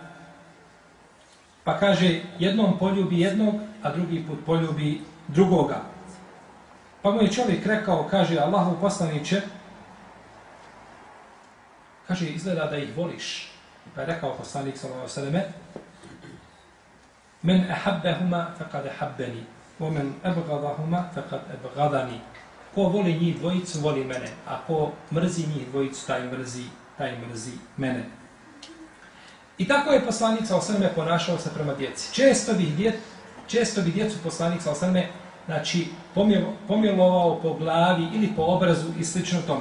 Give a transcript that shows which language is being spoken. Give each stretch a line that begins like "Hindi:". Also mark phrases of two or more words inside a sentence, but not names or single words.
Bosnian: Pa kaže, jednom poljubi jednog, a drugi put poljubi drugoga. Pa mu je čovjek rekao, kaže, Allahov poslaniče, kaže, izgleda da ih voliš. Pa je rekao poslanik
Arabic: صلى الله عليه وسلم من أحبهما فقد أحبني ومن أبغضهما فقد أبغضني.
Bosnian: Ko voli njih dvojicu, voli mene, a ko mrzi njih dvojicu, taj mrzi mene. I tako je poslanik
Arabic: صلى الله عليه وسلم
Bosnian: ponašao se prema djeci. Često bi djecu poslanik
Arabic: صلى الله عليه وسلم
Bosnian: znači pomilovao po glavi ili po obrazu i slično tome.